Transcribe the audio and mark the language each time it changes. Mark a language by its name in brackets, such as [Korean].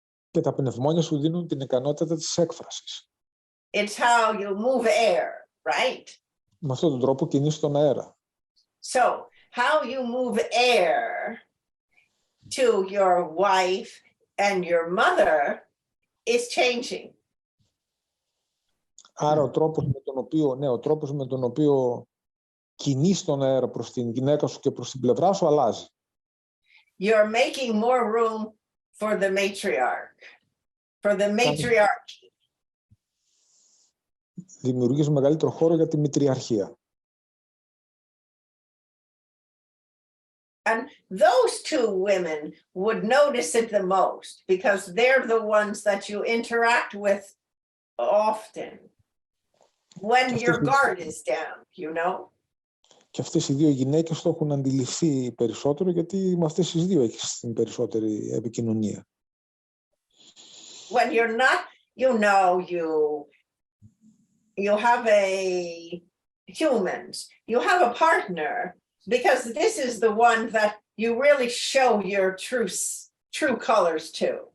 [Greek] Και τα πνευμόνια σου δίνουν την ικανότητα της έκφρασης. [English] It's how you move air, right? [Greek] Με αυτόν τον τρόπο κινείς τον αέρα. [English] So, how you move air to your wife and your mother is changing. [Greek] Άρα ο τρόπος με τον οποίο κινείς τον αέρα προς την γυναίκα σου και προς την πλευρά σου αλλάζει. [English] You're making more room for the matriarch, for the matriarchy. [Greek] Δημιουργείς μεγαλύτερο χώρο για τη μητριαρχία. [English] And those two women would notice it the most because they're the ones that you interact with often when your guard is down, you know. [Greek] Και αυτές οι δύο γυναίκες το έχουν αντιληφθεί περισσότερο γιατί με αυτές τις δύο έχεις την περισσότερη επικοινωνία. [English] When you're not, you know, you have humans, you have a partner, because this is the one that you really show your true colors to.